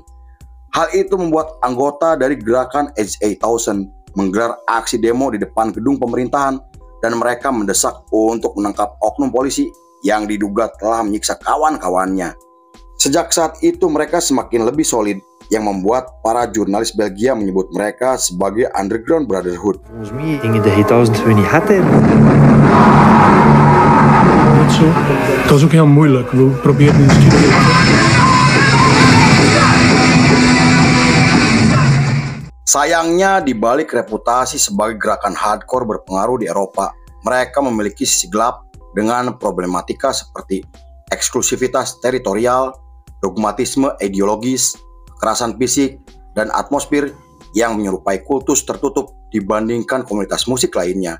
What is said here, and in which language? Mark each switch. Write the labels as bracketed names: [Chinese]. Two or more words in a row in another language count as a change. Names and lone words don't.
[Indonesian] Hal itu membuat anggota dari gerakan Edge 8000 menggelar aksi demo di depan gedung pemerintahan dan mereka mendesak untuk menangkap oknum polisi yang diduga telah menyiksa kawan-kawannya. Sejak saat itu mereka semakin lebih solid, yang membuat para jurnalis Belgia menyebut mereka sebagai Underground Brotherhood. [Dutch] Dingen de 8000 we niet hadden. Het was ook heel moeilijk. We probeerden in de studio. [Indonesian] Sayangnya, di balik reputasi sebagai gerakan hardcore berpengaruh di Eropa, mereka memiliki sisi gelap dengan problematika seperti eksklusivitas teritorial, dogmatisme ideologis, kekerasan fisik, dan atmosfer yang menyerupai kultus tertutup dibandingkan komunitas musik lainnya.